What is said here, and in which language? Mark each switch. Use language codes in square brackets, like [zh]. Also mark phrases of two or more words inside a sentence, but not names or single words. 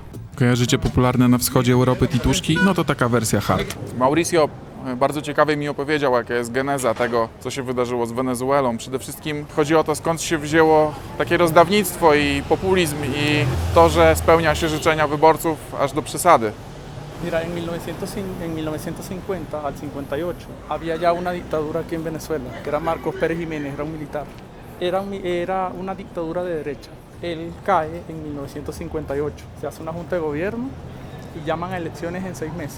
[pl] Kojarzycie popularne na wschodzie Europy tituszki? No to taka wersja hard. Mauricio bardzo ciekawie mi opowiedział, jaka jest geneza tego, co się wydarzyło z Wenezuelą. Przede wszystkim chodzi o to, skąd się wzięło takie rozdawnictwo i populizm i to, że spełnia się życzenia wyborców aż do przesady. [es] Mira, en 1950 al 58 había ya una dictadura aquí en Venezuela, que era Marcos Pérez Jiménez, era un militar. Era una dictadura de derecha. Él cae en 1958. Se hace una junta de gobierno y llaman a elecciones en 6 meses.